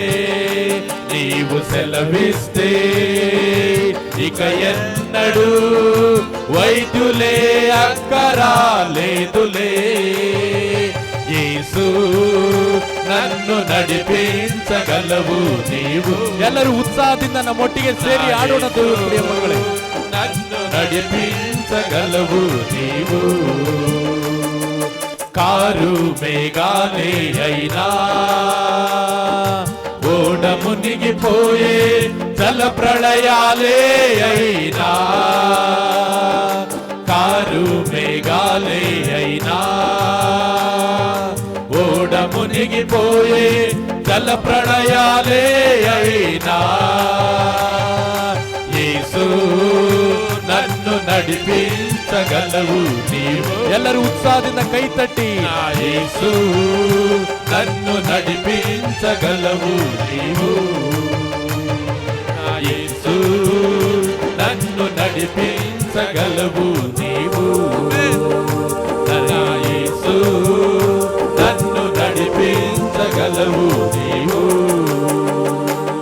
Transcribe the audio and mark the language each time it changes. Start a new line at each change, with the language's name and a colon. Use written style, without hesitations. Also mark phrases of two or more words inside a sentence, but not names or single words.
Telugu: నీవు సెలవిస్తే ఇక ఎన్నడూ వైద్యులే అక్కరాలేదులే. యేసు నన్ను నడిపించగలవు నీవు.
Kannada: ಎಲ್ಲರೂ ಉತ್ಸಾಹದಿಂದ ನಮ್ಮೊಟ್ಟಿಗೆ ಸೇರಿ ಆಡೋಣ ದೇವರ ಪ್ರಿಯ ಮಕ್ಕಳೇ.
Telugu: నన్ను నడిపించగలవు నీవు. కారు మేఘాలే అయినా ఓడ మునిగిపోయే జల ప్రళయాలే అయినా, కారు మేఘాలే అయినా ఓడ మునిగిపోయే జల ప్రళయాలే అయినా, యేసు నన్ను నడిపించగలవు నీవు.
Kannada: ಎಲ್ಲರೂ ಉತ್ಸಾಹದಿಂದ ಕೈ ತಟ್ಟಿ.
Telugu: యేసు నన్ను నడిపించగలవు నీవు. యేసు నన్ను నడిపించగలవు నీవు. యేసు నన్ను నడిపించగలవు నీవు.